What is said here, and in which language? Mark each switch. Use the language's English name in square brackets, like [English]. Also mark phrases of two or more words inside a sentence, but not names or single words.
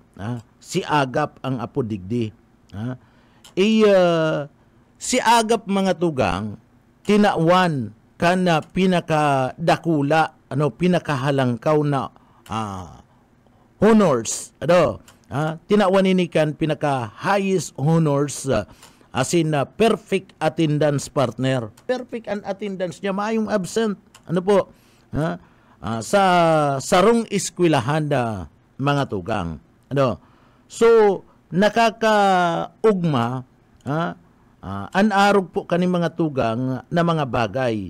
[Bikol] Si agap ang apo digdi. Si agap mga tugang, tinawan kana pinakadakula, pinakahalangkaw na honors. Tinawan ini kan pinaka- [English] highest honors [Bikol] asin [English] perfect attendance [Bikol] partner. Perfect ang attendance niya, maayong absent. Sa sarong eskwelahan mga tugang. So, nakakaugma, anarog po kani mga tugang na mga bagay.